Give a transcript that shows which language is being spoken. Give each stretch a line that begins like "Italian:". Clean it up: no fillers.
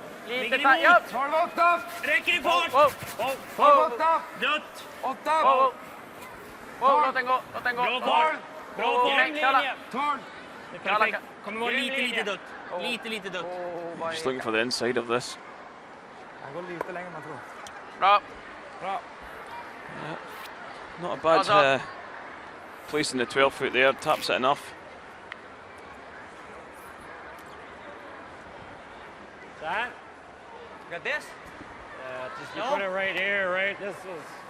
Swedish: Lite tapp. Räcker i fart! Dött! Låt den gå. Bra fart! Bra fart! Linje. Det är perfekt. Kommer vara lite dött. Lite dött.
English: Just looking for the inside of this.
Swedish: Jag går lite längre man tror. Bra.
English: Not a bad place in the 12 foot there, taps it enough. That? Got this? Just you put it right here, right? This is.